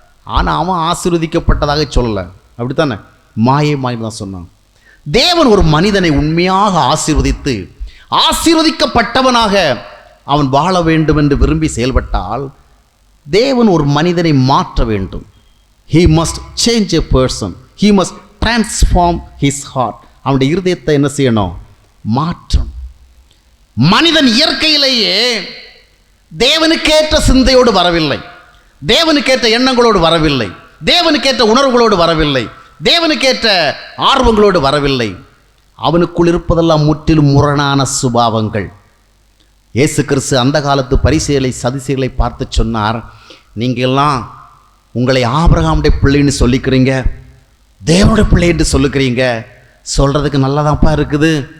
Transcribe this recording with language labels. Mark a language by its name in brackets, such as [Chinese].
[Tamil] ஆனால் அவன் ஆசீர்வதிக்கப்பட்டதாக சொல்லலை. அப்படித்தானே? மாயை தான் சொன்னான். தேவன் ஒரு மனிதனை உண்மையாக ஆசீர்வதித்து ஆசீர்வதிக்கப்பட்டவனாக அவன் வாழ வேண்டும் என்று விரும்பி செயல்பட்டால் தேவன் ஒரு மனிதனை மாற்ற வேண்டும். [English] He must change a person. He must transform his heart. [Tamil] அவனுடைய இருதயத்தை என்ன செய்யணும்? மாற்றணும். மனிதன் இயற்கையிலேயே தேவனுக்கேற்ற சிந்தையோடு வரவில்லை, தேவனுக்கேற்ற எண்ணங்களோடு வரவில்லை, தேவனுக்கேற்ற உணர்வுகளோடு வரவில்லை, தேவனுக்கேற்ற ஆர்வங்களோடு வரவில்லை. அவனுக்குள் இருப்பதெல்லாம் முற்றிலும் முரணான சுபாவங்கள். இயேசு கிறிஸ்து அந்த காலத்து பரிசேயர்களை சதுசேயர்களை பார்த்து சொன்னார், நீங்கள்லாம் உங்களை ஆபிரகாமுடைய பிள்ளைன்னு சொல்லிக்கிறீங்க, தேவனுடைய பிள்ளை என்று சொல்லிக்கிறீங்க, சொல்கிறதுக்கு நல்லதாப்பா இருக்குது.